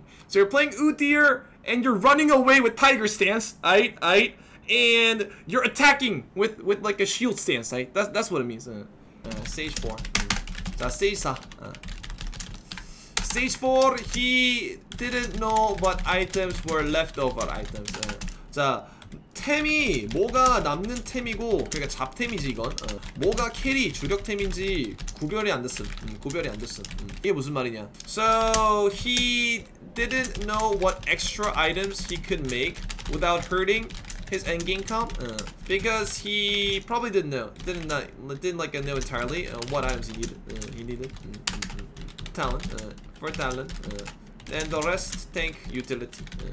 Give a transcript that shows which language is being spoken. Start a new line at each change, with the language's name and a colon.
English: So you're playing Udyr and you're running away with tiger stance, right? And you're attacking with like a shield stance, right? That's what it means. Stage 4.
Korean: 자,
English: stage 4. Stage 4, he didn't know what items were leftover items.
Korean: 자, 템이 뭐가 남는 템이고, 그러니까 잡템이지 이건. 뭐가 캐리 주력템인지 구별이 안 됐음. 이게 무슨 말이냐?
English: So he didn't know what extra items he could make without hurting his endgame comp, because he probably didn't know entirely what items he needed. Talent, for talent, and the rest tank utility.